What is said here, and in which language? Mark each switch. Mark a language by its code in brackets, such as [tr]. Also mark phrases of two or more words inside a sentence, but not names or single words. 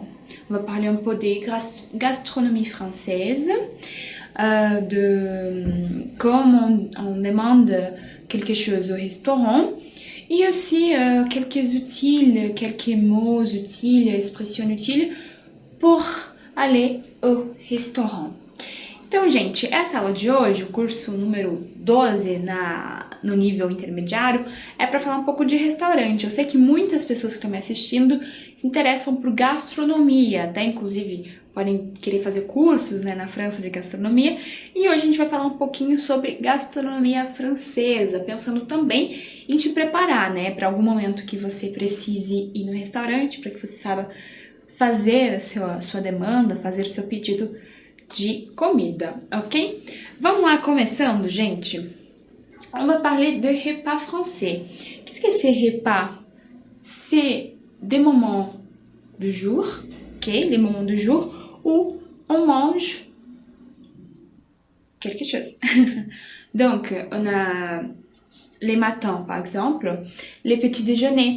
[fr] On va parler un peu des gastronomies françaises, de comment on demande quelque chose au restaurant, et aussi quelques mots utiles, expressions utiles pour aller au restaurant. [pt] Então, gente, essa aula de hoje, o curso número 12 no nível intermediário, é para falar um pouco de restaurante. Eu sei que muitas pessoas que estão me assistindo se interessam por gastronomia, até inclusive podem querer fazer cursos, né, na França de gastronomia. E hoje a gente vai falar um pouquinho sobre gastronomia francesa, pensando também em te preparar, né, para algum momento que você precise ir no restaurante, para que você saiba fazer a sua demanda, fazer seu pedido de comida, ok? Vamos lá, começando, gente. [fr] On va parler de repas français. Qu'est-ce que c'est repas? C'est des moments du jour, ok? Les moments du jour où on mange quelque chose. Donc, on a les matins, par exemple, les petits déjeuners.